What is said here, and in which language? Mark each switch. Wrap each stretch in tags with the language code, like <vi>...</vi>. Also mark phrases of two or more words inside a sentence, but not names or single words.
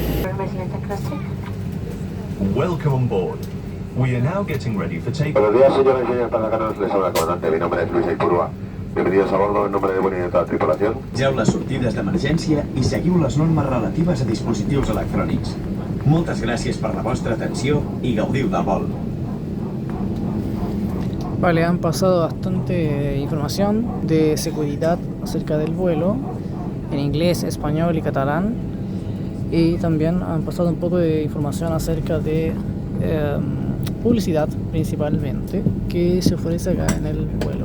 <en>Welcome on board. We are now getting ready for takeoff.</en> <es>Buenos días, señores y señores pasajeros. Les habla el comandante. Mi nombre es Luis Aipurua. Bienvenidos a bordo en nombre de Vueling y tota la tripulación.</es> <ca>Geu les sortides d'emergència i seguiu les normes relatives a dispositius electrònics. Moltes gràcies per la vostra atenció i gaudiu del vol.</ca> <es>Vale, han pasado bastante información de seguridad acerca del vuelo en inglés, español y catalán, y también han pasado un poco de información acerca de publicidad principalmente que se ofrece acá en el vuelo.</es>